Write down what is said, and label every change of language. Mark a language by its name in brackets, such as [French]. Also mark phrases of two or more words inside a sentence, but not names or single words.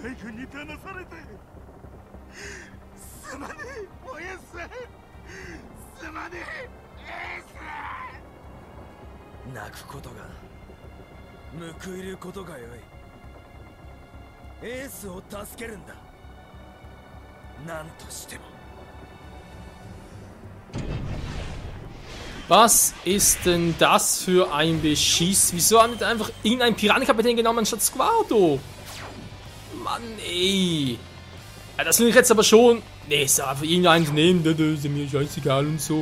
[Japanese] 海軍に騙されてすまねえおやす。すまねえエース。泣くことが報いることがよい。エースを助けるんだ。何としても。 [German] Was ist denn das für ein Beschiss? Wieso haben wir einfach irgendeinen Piranenkapitän genommen anstatt Squardo? Mann, ey. Ja, das finde ich jetzt aber schon. Nee, ist einfach irgendeinen zu nehmen, das ist mir scheißegal und so.